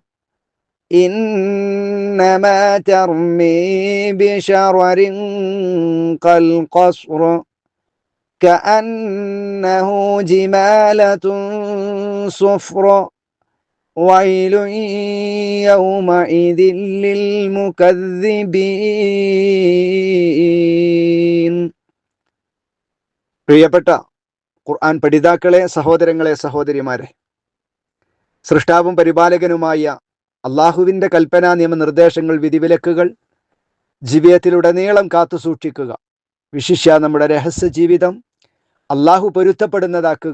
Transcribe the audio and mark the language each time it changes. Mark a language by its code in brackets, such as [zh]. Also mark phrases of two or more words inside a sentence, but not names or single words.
[ar] إنما ترمي بشرر كالقصر كأنه جمالة صفر ويل يومئذ للمكذبين. [ml] പ്രിയപ്പെട്ട ഖുർആൻ പഠിതാക്കളെ, സഹോദരങ്ങളെ, സഹോദരിമാരെ, സൃഷ്ടാവും പരിപാലകനുമായ അള്ളാഹുവിൻ്റെ കൽപ്പനാ നിയമനിർദ്ദേശങ്ങൾ, വിധിവിലക്കുകൾ ജീവിതത്തിലുടനീളം കാത്തു സൂക്ഷിക്കുക. വിശിഷ്യ നമ്മുടെ രഹസ്യ ജീവിതം അള്ളാഹു പൊരുത്തപ്പെടുന്നതാക്കുക.